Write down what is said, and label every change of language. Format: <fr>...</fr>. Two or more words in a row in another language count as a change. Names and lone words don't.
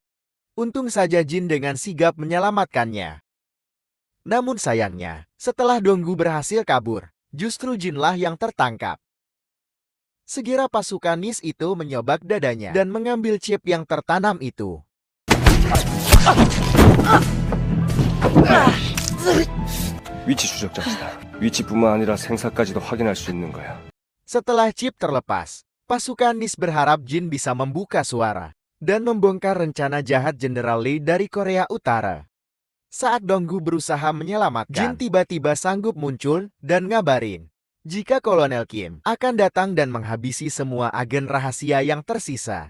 <id>Untung saja Jin dengan sigap menyelamatkannya. Namun sayangnya, setelah Donggu berhasil kabur, justru Jinlah yang tertangkap. Segera pasukan NIS itu menyobak dadanya dan mengambil chip yang tertanam itu.</id> <ko>위치 추적자시다. 위치뿐만 아니라 생사까지도 확인할 수 있는 거야.</ko> <id>Setelah chip terlepas, pasukan NIS berharap Jin bisa membuka suara dan membongkar rencana jahat Jenderal Lee dari Korea Utara. Saat Donggu berusaha menyelamatkan, Jin tiba-tiba sanggup muncul dan ngabarin jika Kolonel Kim akan datang dan menghabisi semua agen rahasia yang tersisa.</id>